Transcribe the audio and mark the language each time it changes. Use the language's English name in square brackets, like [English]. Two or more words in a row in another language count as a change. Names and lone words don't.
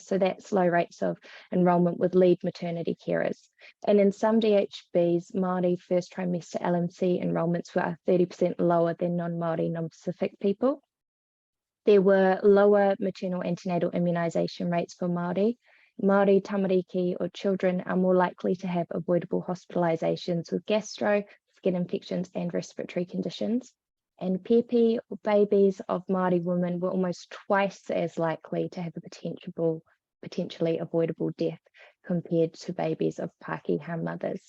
[English] So that's low rates of enrolment with lead maternity carers. And in some DHBs, Māori first trimester LMC enrolments were 30% lower than non-Māori, non-Pacific people. There were lower maternal antenatal immunisation rates for Māori. Māori, tamariki or children are more likely to have avoidable hospitalisations with gastro, skin infections and respiratory conditions. And Pēpi, or babies of Māori women, were almost twice as likely to have a potentially avoidable death compared to babies of Pākehā mothers.